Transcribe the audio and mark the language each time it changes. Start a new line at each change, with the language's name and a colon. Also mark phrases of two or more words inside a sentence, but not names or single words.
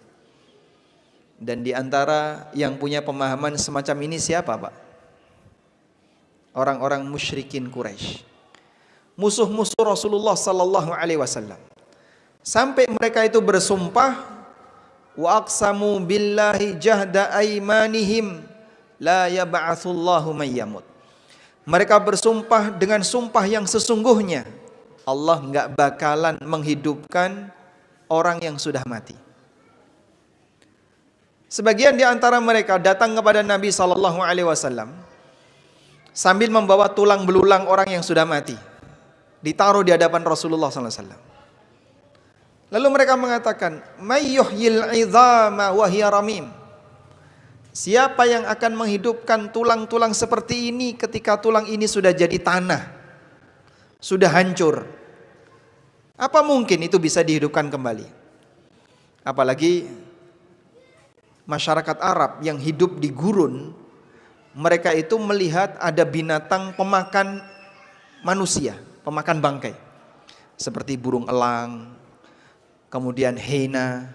Indonesian: Dan di antara yang punya pemahaman semacam ini siapa, Pak? Orang-orang musyrikin Quraisy. Musuh-musuh Rasulullah
Arabic: صلى الله عليه وسلم.
Indonesian: Sampai mereka itu bersumpah,
Arabic: وأقسموا بالله جهد أيمانهم لا يبعث الله من يموت.
Indonesian: Mereka bersumpah dengan sumpah yang sesungguhnya Allah enggak bakalan menghidupkan orang yang sudah mati. Sebagian di antara mereka datang kepada Nabi
Arabic: صلى الله عليه وسلم
Indonesian: sambil membawa tulang belulang orang yang sudah mati, ditaruh di hadapan Rasulullah
Arabic: صلى الله عليه وسلم.
Indonesian: Lalu mereka mengatakan,
Arabic: "من يحيي العظام وهي رميم?"
Indonesian: Siapa yang akan menghidupkan tulang-tulang seperti ini ketika tulang ini sudah jadi tanah, sudah hancur? Apa mungkin itu bisa dihidupkan kembali? Apalagi masyarakat Arab yang hidup di gurun, mereka itu melihat ada binatang pemakan manusia, pemakan bangkai, seperti burung elang, kemudian hyena.